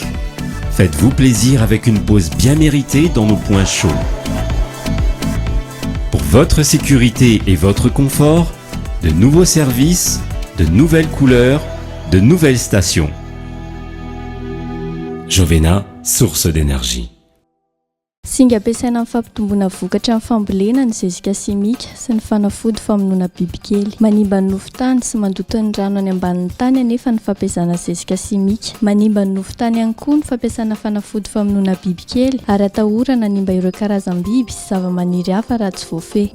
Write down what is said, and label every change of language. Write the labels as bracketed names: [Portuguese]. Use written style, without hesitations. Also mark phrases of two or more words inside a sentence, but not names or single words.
[French] Faites-vous plaisir avec une pause bien méritée dans nos points chauds. Pour votre sécurité et votre confort, de nouveaux services, de nouvelles couleurs, de nouvelles stations. Jovena, source d'énergie. [Malagasy] Singa ampiasaina amin'ny fampitomboana vokatra amin'ny fambolena ny zezika simika sy ny fanafody famonoana bibikely. Manimba ny nofotany sy mandoto ny rano any ambanin'ny tany anefa ny fampiasana zezika simika. Manimba ny nofotany ihany koa ny fampiasana fanafody famonoana bibikely ary atahorana hanimba ireo karazam-biby sy zava-maniry hafa raha tsy voafehy.